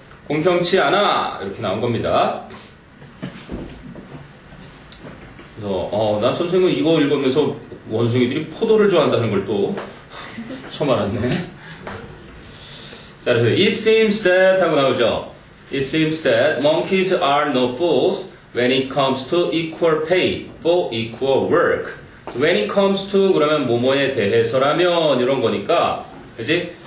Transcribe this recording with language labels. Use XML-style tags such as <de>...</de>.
<ko>공평치 않아 이렇게 나온 겁니다. 그래서 난 선생님은 이거 읽으면서 원숭이들이 포도를 좋아한다는 걸 또 처음 알았네. 자, 그래서</ko> <en>it seems that</en> <ko>하고 나오죠.</ko> <en>It seems that monkeys are no fools when it comes to equal pay for equal work. When it comes to</en> <ko>그러면 뭐뭐에 대해서라면 이런 거니까, 그지?</ko>